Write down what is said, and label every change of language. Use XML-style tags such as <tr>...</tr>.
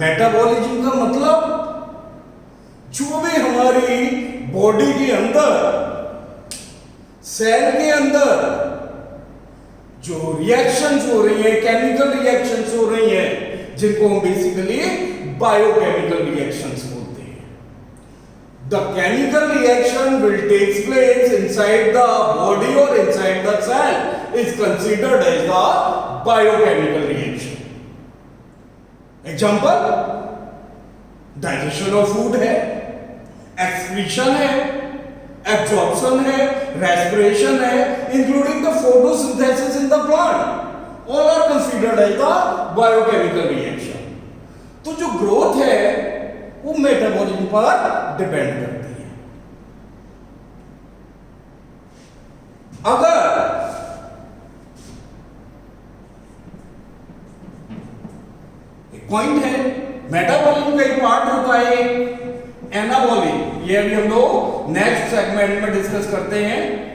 <hi>Metabolism का मतलब जो भी हमारी बॉडी के अंदर, सेल के अंदर जो रिएक्शंस हो रही है, केमिकल रिएक्शंस हो रही है, जिनको हम बेसिकली बायोकेमिकल रिएक्शंस बोलते हैं।</hi> <en>The chemical reaction will take place inside the body or inside the cell is considered as the biochemical reaction. Example, digestion of food है, excretion है, absorption है, respiration है, including the photosynthesis in the plant, all are considered as the biochemical reaction.</en> <hi>तो जो growth है वो metabolism पर depend करती है। अगर एक पॉइंट है, मेटाबॉलिज्म का एक पार्ट होता है एनाबॉलिज्म, ये अभी हम लोग नेक्स्ट सेगमेंट में डिस्कस करते हैं।</hi>